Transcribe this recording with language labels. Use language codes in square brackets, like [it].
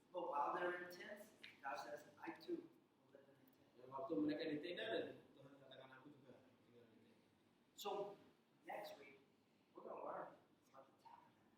[en] But while they're in tents, God says, I too will live in a tent. [id] Dan waktu mereka di tenda dan Tuhan katakan aku juga tinggal di tenda. [en] So next week, we're going to learn about the tabernacle.